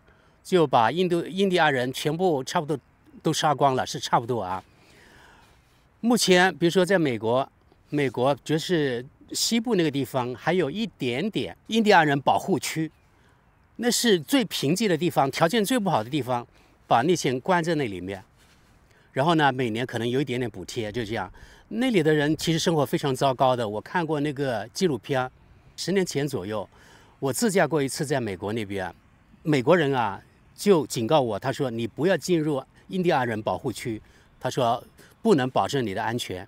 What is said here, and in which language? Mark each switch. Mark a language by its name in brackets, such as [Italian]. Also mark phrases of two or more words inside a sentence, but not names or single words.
[Chinese] 就把印第安人全部差不多都杀光了，是差不多啊。目前比如说在美国就是西部那個地方還有一點點印第安人保護區，那是最貧瘠的地方，條件最不好的地方，把那些人關在那裡面，然後呢每年可能有一點點補貼，就這樣。那裡的人其實生活非常糟糕的。我看過那個紀錄片，10年前左右，我自駕過一次在美國那邊，美國人啊就警告我，他說你不要進入印第安人保護區，他說不能保證你的安全。